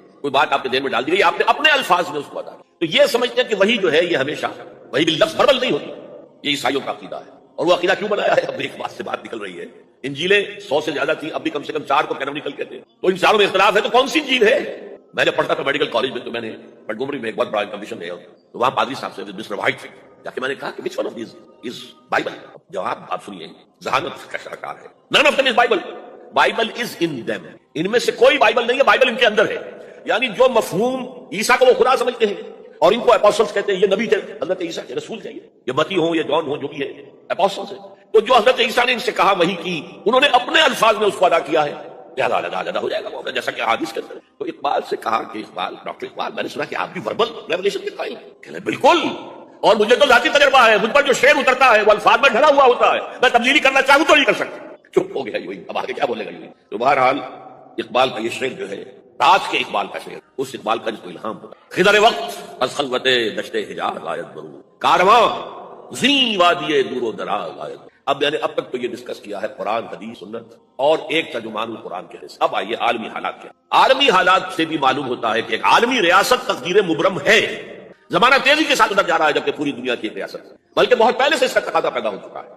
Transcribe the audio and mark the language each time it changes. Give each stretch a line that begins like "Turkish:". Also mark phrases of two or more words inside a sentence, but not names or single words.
Urdu: کوئی بات آپ کے ذہن میں ڈال دی گئی، آپ نے اپنے الفاظ میں اس کو ادا کیا. تو یہ سمجھتے ہیں کہ وہی جو ہے یہ ہمیشہ وہی باللفظ وربل نہیں ہوتی. یہ عیسائیوں کا عقیدہ ہے. اور وہ عقیدہ کیوں بنایا ہے؟ اب ایک بات سے بات نکل رہی ہے. انجیلیں 100 سے زیادہ تھی، اب بھی کم سے کم 4 کو کینونیکل کہتے ہیں. تو ان چاروں میں اختلاف ہے، تو کون سی انجیل ہے؟ میں نے پڑھتا تھا میڈیکل کالج میں، تو میں نے پٹگومری میں ایک بہت بڑا کمپٹیشن ہے، تو وہاں پادری صاحب سے مسٹر وائٹ سے جا کے میں نے کہا کہ
English: which one of these is Bible؟
Urdu: جواب آپ سنیے، ذہانت کا شاہکار ہے.
English: none of them is Bible. Bible is in them.
Urdu: ان میں سے کوئی بائبل نہیں ہے، بائبل ان کے اندر ہے. یعنی جو مفہوم عیسیٰ کو وہ خدا سمجھتے ہیں اور ان کو اپوسٹلز کہتے ہیں، یہ نبی تھے، حضرت عیسیٰ کے رسول تھے، یہ متی ہوں، یہ جان ہوں، جو بھی ہے اپوسٹلز ہیں. تو جو حضرت عیسیٰ نے ان سے کہا وہی کی، انہوں نے اپنے الفاظ میں اس کو ادا کیا ہے، لہذا ہو جائے گا وہ، جیسا کہ حدیث کے اندر. تو اقبال سے کہا کہ اقبال، ڈاکٹر اقبال، میں نے سنا کہ آپ بھی
English: verbal revelation
Urdu: کے قائل ہیں. کہنے بالکل، اور مجھے تو ذاتی تجربہ ہے، مجھ پر جو شعر اترتا ہے وہ الفاظ میں ڈھلا ہوا ہوتا ہے، میں تبدیلی کرنا چاہوں تو نہیں کر سکتا. چپ ہو گیا یوئنگ، اب آگے کیا بولے گا یوئنگ. تو بہرحال اقبال کا یہ شعر جو ہے تاج کے اقبال کا شعر، اس اقبال کا جس کو الہام ہوتا.
Persian: خضر وقت از خلوت دشت حجاز آیت برو، کارواں زی وادی دور و دراز آیت.
Urdu: اب میں نے اب تک تو یہ ڈسکس کیا ہے قرآن، حدیث، سنت اور ایک ترجمان القرآن کے حصے. اب آئیے عالمی حالات کیا. عالمی حالات سے بھی معلوم ہوتا ہے کہ ایک عالمی ریاست تقدیر مبرم ہے. زمانہ تیزی کے ساتھ ادھر جا رہا ہے، جبکہ پوری دنیا کی ایک ریاست ہے، بلکہ بہت پہلے سے اس کا تقاضا پیدا ہو چکا ہے.